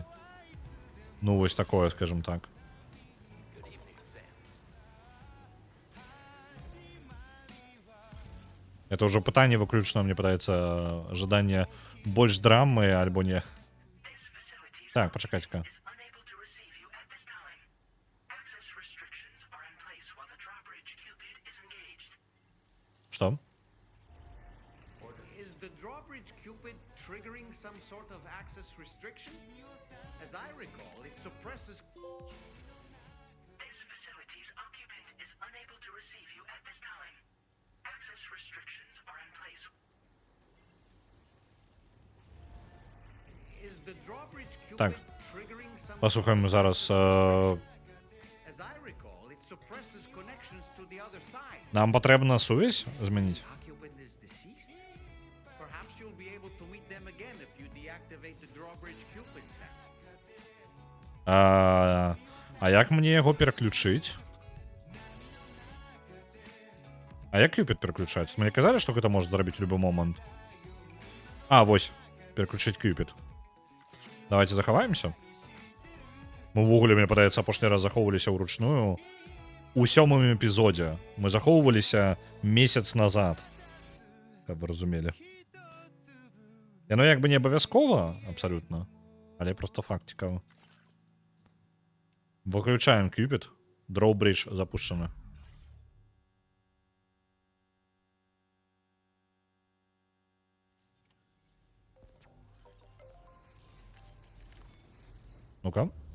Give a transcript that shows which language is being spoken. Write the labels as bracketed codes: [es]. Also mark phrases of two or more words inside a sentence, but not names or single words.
[be] Ну вось такое, скажем так. Это ўжо пытанне выключна, мне падаецца, жаданне больш драмы альбо не. Так, пачакайце-ка. Што? [en] Is the drawbridge Cupid triggering some sort of access restriction? As I recall, it suppresses... This facility's occupant is unable to receive you at this time. Access restrictions are in place. Is the drawbridge Cupid [be] Так. [en] triggering some... [be] Паслухаємо зараз. [en] As I recall, it suppresses connections to the other side. [be] Нам патрэбна сувязь змяніць. [en] Occupant is deceased? Perhaps you'll be able to meet them again if you deactivate the drawbridge Cupid set. [be] А як мне яго пераключыць? А як Cupid пераключаць? Мне казалі, што гэта можа зрабіць у любы момант. Вось. Пераключыць Cupid. Давайте захаваемся. Мы ўвогуле, мне падаецца, апошні раз захоўваліся ўручную. У 7-м эпізодзе. Мы захоўваліся месяц назад. Каб вы разумелі. Яно як бы не абавязкова, абсалютна. Але просто факт цікавы. Выключаем Cupid. [ru] Drawbridge запущена. [be] Ну-ка.